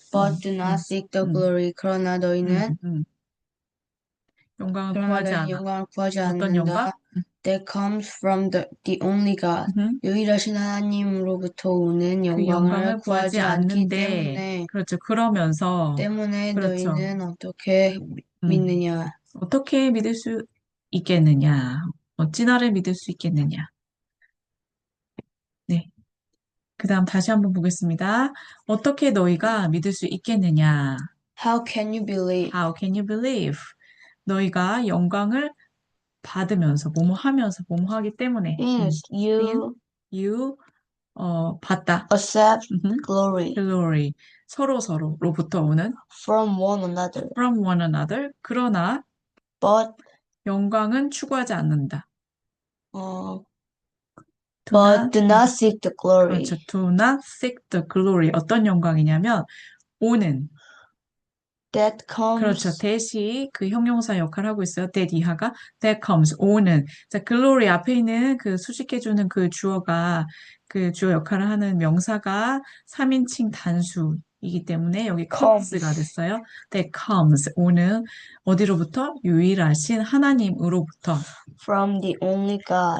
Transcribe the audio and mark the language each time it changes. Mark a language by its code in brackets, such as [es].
[en] but do not seek the glory. [ko] 그러나 너희는 영광을 구하지 않아. 영광을 구하지 어떤 않는다. 영광? [en] That comes from the only God. [ko] 유일하신 하나님으로부터 오는 그 영광을 영광을 구하지 않기 때문에 그렇죠. 그러면서 그렇죠. 너희는 어떻게 믿느냐? 어떻게 믿을 수 있겠느냐? 어찌 나를 믿을 수 있겠느냐? 네. 그 다음 다시 한번 보겠습니다. 어떻게 너희가 믿을 수 있겠느냐? [en] How can you believe? How can you believe? [ko] 너희가 영광을 받으면서, 뭐뭐 하면서, 뭐뭐 하기 때문에. [en] Since you [ko] you, 받다. [en] accept glory [ko] glory. 서로로부터 오는 [en] from one another, from one another. [ko] 그러나 [en] but [ko] 영광은 추구하지 않는다. [en] but do not seek the glory. [ko] 그렇죠. [en] Do not seek the glory. [ko] 어떤 영광이냐면 오는 [en] That comes [ko] 그렇죠. that이 그 형용사 역할을 하고 있어요. that 이하가 [en] that comes [ko] 오는. 자, glory 앞에 있는 그 수식해주는 그 주어가 그 주어 역할을 하는 명사가 3인칭 단수이기 때문에 여기 comes가 됐어요. [en] that comes [ko] 오는 어디로부터? 유일하신 하나님으로부터. [en] from the only God.